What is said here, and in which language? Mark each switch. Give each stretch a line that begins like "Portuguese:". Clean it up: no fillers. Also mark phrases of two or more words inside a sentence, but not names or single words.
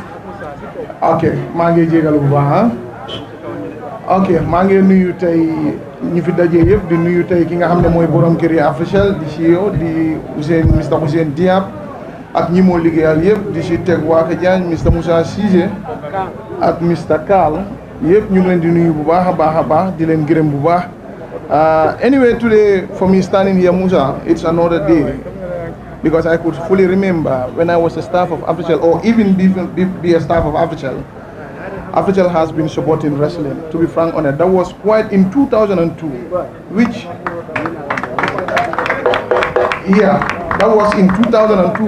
Wolof: ok maa ngi jégalu bu baax ok maa ngi nuyu tey ñi fi dajee yëpp di nuyu tey ki nga xam ne mooy borom kër yi officiel di CEO di Mr Ousseyn Diab ak ñi moo liggéeyal yëpp di si teg Waaka Diagne Mr Moussa Cissé ak Mr Kaal yëpp ñu ngi leen di nuyu bu baax a baax di leen gërëm bu baax
English: anyway today for me standing here Moussa it's another day because I could fully remember when I was a staff of Official or even be a staff of Official. Official has been supporting wrestling. To be frank on it, that was quite in 2002, which, yeah, that was in 2002.